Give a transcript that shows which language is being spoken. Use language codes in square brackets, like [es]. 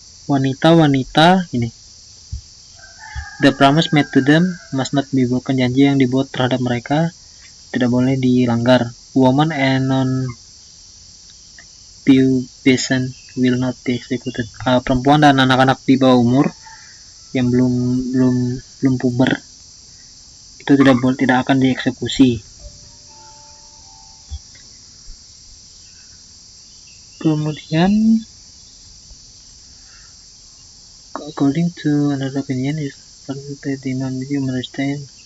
[id] Wanita ini, [en] the promise made to them must not be broken. [id] Janji yang dibuat terhadap mereka tidak boleh dilanggar. [en] Woman and non-pubescent will not be executed. [id] Perempuan dan anak-anak di bawah umur yang belum puber itu tidak akan dieksekusi. Kemudian [en] according to another opinion is that the Imam you understand.